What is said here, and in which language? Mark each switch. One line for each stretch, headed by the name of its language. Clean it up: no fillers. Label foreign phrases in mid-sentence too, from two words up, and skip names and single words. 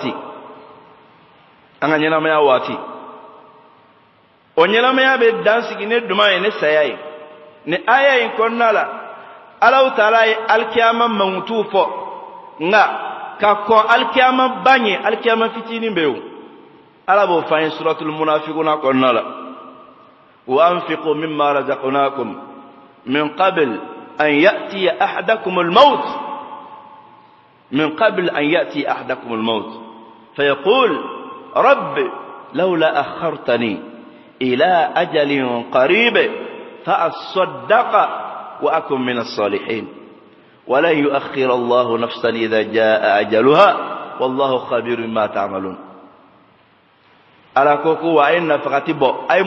Bambara: waati o ɲɛnamaya bɛ dan sigi ne duman ye ne saya ye ni aya in kɔnɔna la alaw taala ye alikiyama mankutu fɔ nka ka kɔn alikiyama ba ɲɛ alikiyama fitinin bɛ yen ala b'o fɔ an ye
Arabic: سورة المنافقون
Bambara: kɔnɔna la
Arabic: وأنفقوا مما رزقناكم من قبل أن يأتي أحدكم الموت من قبل أن يأتي أحدكم الموت فيقول رب لولا أخرتني إلى أجل قريب فأصدق وأكن من الصالحين ولن يؤخر الله نفسا إذا جاء أجلها والله خبير بما تعملون على كوكو وإن فقتبو أي